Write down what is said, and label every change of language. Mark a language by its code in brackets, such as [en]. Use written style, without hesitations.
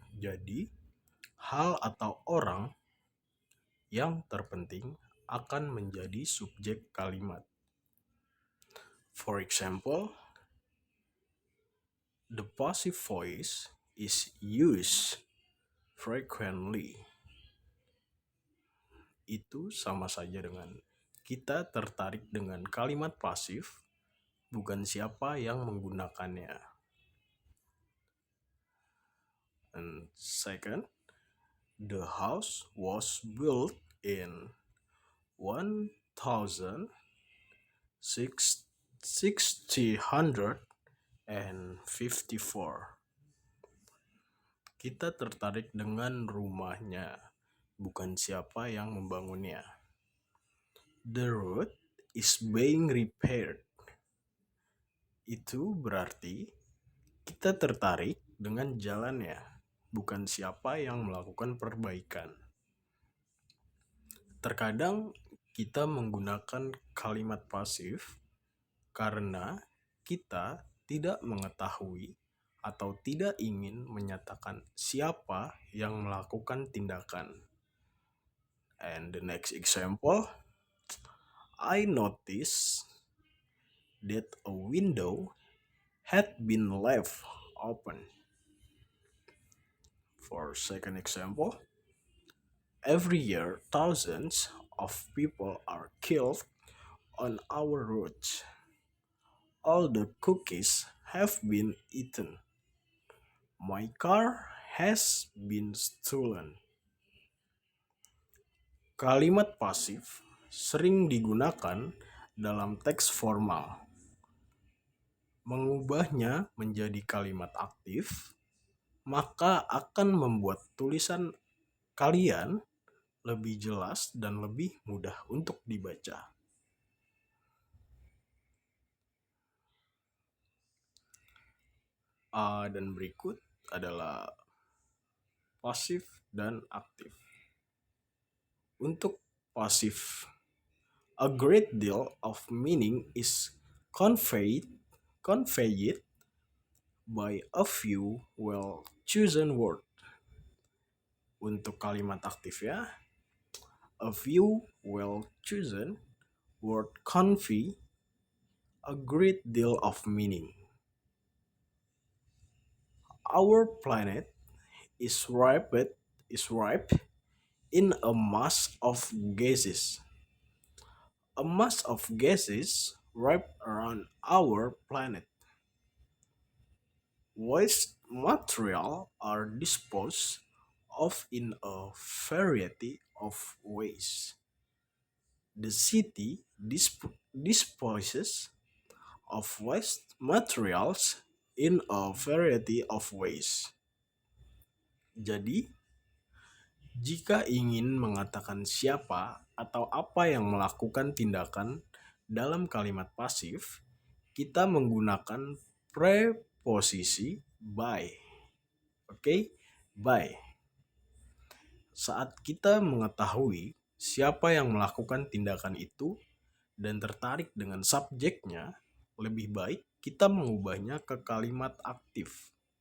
[id] Jadi, hal atau orang yang terpenting akan menjadi subjek kalimat. [en] For example, the passive voice is used frequently. [id] Itu sama saja dengan kita tertarik dengan kalimat pasif, bukan siapa yang menggunakannya. [en] And second, the house was built in 1654. [id] Kita tertarik dengan rumahnya, bukan siapa yang membangunnya. [en] The road is being repaired. [id] Itu berarti kita tertarik dengan jalannya, bukan siapa yang melakukan perbaikan. Terkadang kita menggunakan kalimat pasif karena kita tidak mengetahui atau tidak ingin menyatakan siapa yang melakukan tindakan. [en] And the next example, I noticed that a window had been left open. For second example, every year thousands of people are killed on our roads. All the cookies have been eaten. My car has been stolen. [id] Kalimat pasif sering digunakan dalam teks formal. Mengubahnya menjadi kalimat aktif, maka akan membuat tulisan kalian lebih jelas dan lebih mudah untuk dibaca. Dan berikut adalah pasif dan aktif. Untuk pasif, [en] a great deal of meaning is conveyed by a few well-chosen words. [id] Untuk kalimat aktif ya, [en] a few well-chosen word convey a great deal of meaning. Our planet is wrapped in a mass of gases. A mass of gases wrapped around our planet. Waste material are disposed of in a variety of ways. The city disposes of waste materials in a variety of ways. [id] Jadi, jika ingin mengatakan siapa atau apa yang melakukan tindakan dalam kalimat pasif, kita menggunakan preposisi by. Oke, by. Saat kita mengetahui siapa yang melakukan tindakan itu dan tertarik dengan subjeknya, lebih baik kita mengubahnya ke kalimat aktif.